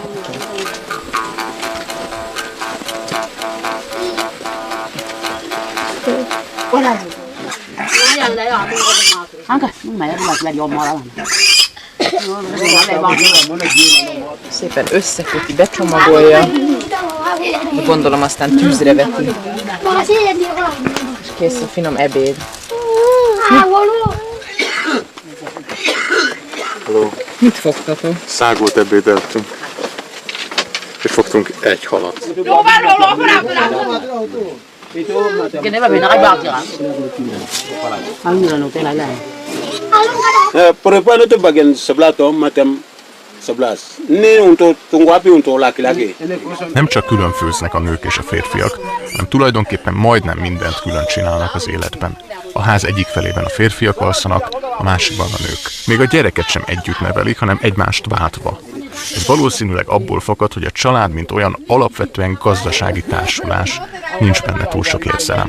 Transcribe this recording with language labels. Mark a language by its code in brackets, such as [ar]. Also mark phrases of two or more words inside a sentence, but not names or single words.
[hu] Szépen összeköti, becsomagolja, gondolom aztán tűzre veti. És kész a finom ebéd. Mit fogtatok? Szágolt ebédeltünk. És fogtunk egy halat. [id] Perempuan itu bagian sebelah toh macam 11. Ini untuk tunggu api untuk laki-laki. [hu] Nem csak külön főznek a nők és a férfiak, hanem tulajdonképpen majdnem mindent külön csinálnak az életben. A ház egyik felében a férfiak alszanak, a másikban a nők. Még a gyereket sem együtt nevelik, hanem egymást váltva. Ez valószínűleg abból fakad, hogy a család, mint olyan alapvetően gazdasági társulás, nincs benne túl sok érzelem.